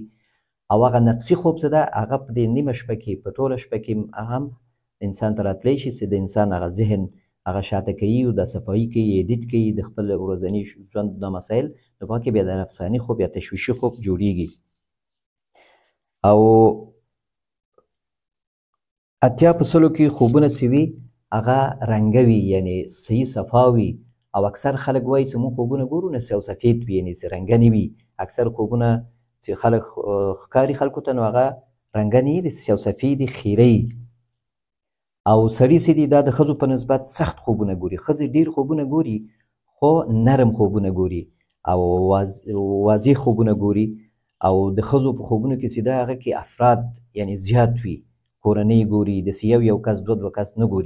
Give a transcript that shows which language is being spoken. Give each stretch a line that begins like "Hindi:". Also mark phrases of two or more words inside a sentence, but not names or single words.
Pashto: او هغه نفسي خوب څه ده، هغه په دې نیمه شپه کې په ټوله شپه کې هم انسان ته راتلی شي چې د انسان هغه ذهن هغه شاته کوي او د صفایي کوي، ایډیټ کوي د خپل ورځني ژوند د مسایل، نو په هغه کې بیا د نفساني خوب یا تشویشي خوب جوړیږي. او 80% کې خوبونه چې وي هغه رنګه وي، یعنې صحیح صفا وي. او اکثر خلک وایي چې موږ خوبونه ګورو نه
Persian: سیاه سفید
Pashto: وي، یعنې چې رنګه نه وي. اکثر خوبونه چې خلک ښکاري خلکو ته نو هغه رنګه نه وي، د
Persian: سیاه سفید
Pashto: خیره. او سړي چې دي دا د ښځو په نسبت سخت خوبونه ګوري. ښځې ډېر خوبونه ګوري خو نرم خوبونه ګوري او واضح خوبونه ګوري. او د ښځو په خوبونو کې چې دا هغه کې افراد یعنې زیات وي، کورنۍ ګوري، داسې یو کس دوه کس نه ګوري.